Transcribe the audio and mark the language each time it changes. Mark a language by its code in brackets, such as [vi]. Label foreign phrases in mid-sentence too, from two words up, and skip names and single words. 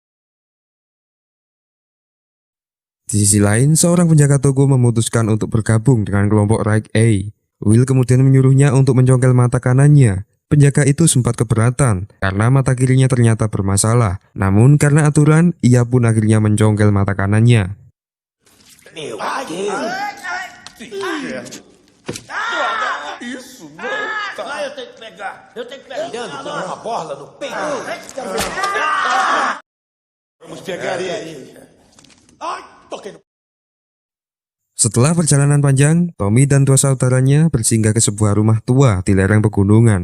[id] Di sisi lain, seorang penjaga toko memutuskan untuk bergabung dengan kelompok Raik A. Will kemudian menyuruhnya untuk mencongkel mata kanannya. Penjaga itu sempat keberatan karena mata kirinya ternyata bermasalah. Namun karena aturan, ia pun akhirnya mencongkel mata kanannya. [pt] Isso não. Vai, eu tenho que pegar. Eu tenho que pegar. Mirando com uma bola no peito. Vamos pegar ele. Ai, toquei no. [id] Setelah perjalanan panjang, Tommy dan dua saudaranya bersinggah ke sebuah rumah tua di lereng pegunungan.